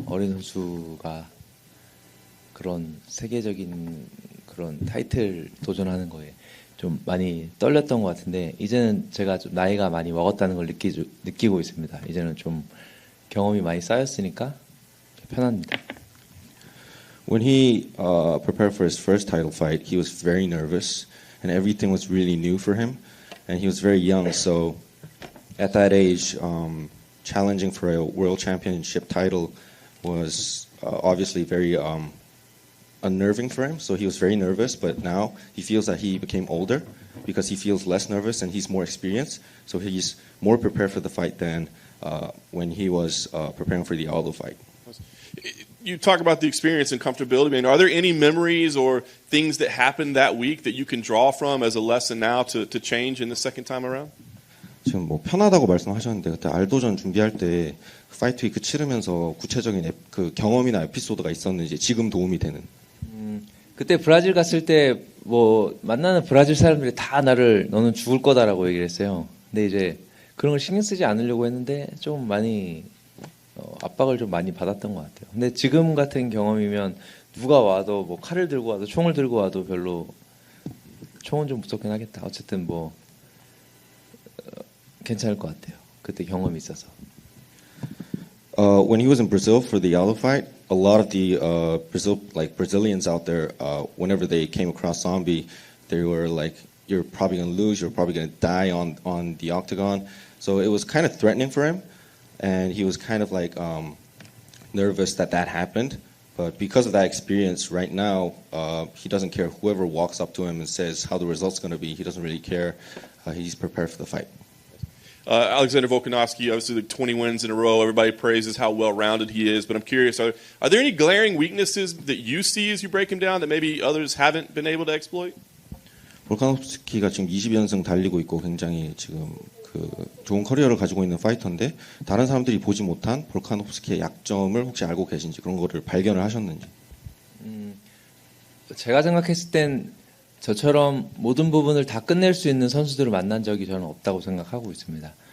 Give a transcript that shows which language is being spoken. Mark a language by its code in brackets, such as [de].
[ko] 어린 선수가 그런 세계적인 그런 타이틀 도전하는 거에 좀 많이 떨렸던 것 같은데 이제는 제가 좀 나이가 많이 먹었다는 걸 느끼고 있습니다. 이제는 좀 경험이 많이 쌓였으니까 편합니다. [en] When he prepared for his first title fight, he was very nervous and everything was really new for him. And he was very young, so at that age, challenging for a world championship title was obviously very unnerving for him. So he was very nervous, but now he feels that he became older because he feels less nervous and he's more experienced. So he's more prepared for the fight than when he was preparing for the Aldo fight. You talk about the experience and comfortability. I mean, are there any memories or things that happened that week that you can draw from as a lesson now to change in the second time around? [ko] 지금 뭐 편하다고 말씀하셨는데 그때 알도전 준비할 때 파이트 위크 치르면서 구체적인 그 경험이나 에피소드가 있었는지 지금 도움이 되는. 그때 브라질 갔을 때 뭐 만나는 브라질 사람들이 다 너는 죽을 거다라고 얘기를 했어요. 근데 이제 그런 걸 신경 쓰지 않으려고 했는데 좀 많이 압박을 좀 많이 받았던 것 같아요. 근데 지금 같은 경험이면 누가 와도 뭐 칼을 들고 와도 총을 들고 와도 별로 총은 좀 무섭긴 하겠다. 어쨌든 뭐 괜찮을 것 같아요. 그때 경험이 있어서. [en] When he was in Brazil for the Aldo fight, a lot of the Brazilians out there, whenever they came across Zombie, they were like, "You're probably going to lose. You're probably going to die on the octagon." So it was kind of threatening for him, and he was kind of like nervous that happened. But because of that experience, right now he doesn't care. Whoever walks up to him and says how the result's going to be, he doesn't really care. He's prepared for the fight. Alexander Volkanovski, obviously the 20 wins in a row. Everybody praises how well-rounded he is. But I'm curious, are there any glaring weaknesses that you see as you break him down that maybe others haven't been able to exploit? [ko] 볼카노프스키가 지금 20연승 달리고 있고 굉장히 지금 그 좋은 커리어를 가지고 있는 파이터인데 다른 사람들이 보지 못한 볼카노프스키의 약점을 혹시 알고 계신지 그런 거를 발견을 하셨는지. 제가 생각했을 땐 저처럼 모든 부분을 다 끝낼 수 있는 선수들을 만난 적이 저는 없다고 생각하고 있습니다.